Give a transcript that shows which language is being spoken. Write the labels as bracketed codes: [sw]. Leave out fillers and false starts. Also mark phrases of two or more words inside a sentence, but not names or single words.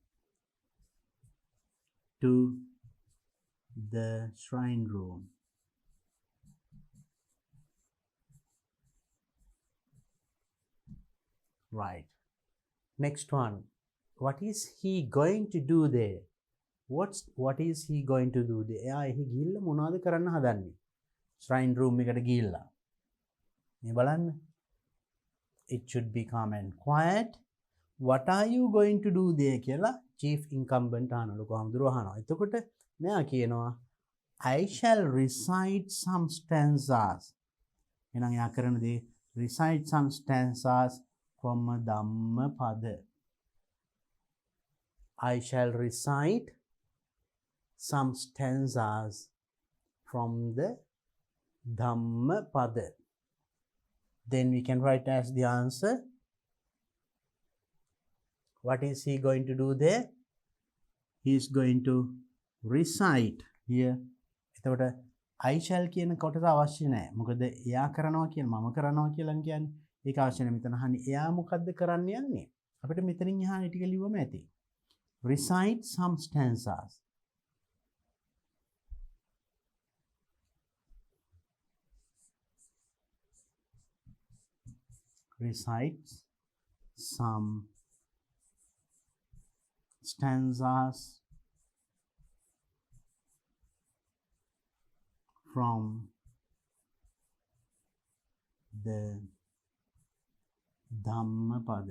[en] To the shrine room. Right. Next one. What is he going to do there? What is he going to do there? [si] එයා එහි ගිහිල්ලා මොනවද කරන්න හදන්නේ? [en] Shrine room [si] එකට ගිහිල්ලා. මේ බලන්න. [en] It should be calm and quiet. What are you going to do there කියලා chief incumbent [si] අහනවා. කොහොමද අහනවා. එතකොට මෙයා කියනවා [en] I shall recite some stanzas. [si] එහෙනම් එයා කරන දේ [en] recite some stanzas from a Dhammapada. I shall recite some stanzas from the Dhammapada. Then we can write as the answer. What is he going to do there? He is going to recite here. [si] එතකොට [en] I shall [si] කියන කොටස අවශ්‍ය නැහැ. මොකද එයා කරනවා කියන මම කරනවා කියලා කියන්නේ. ඒක අවශ්‍ය නැහැ. මෙතන අහන්නේ එයා මොකද්ද කරන්න යන්නේ? අපිට මෙතනින් එහාට ටික ලියවම ඇති. [en] Recite some stanzas. Recite some stanzas from the Dhammapada.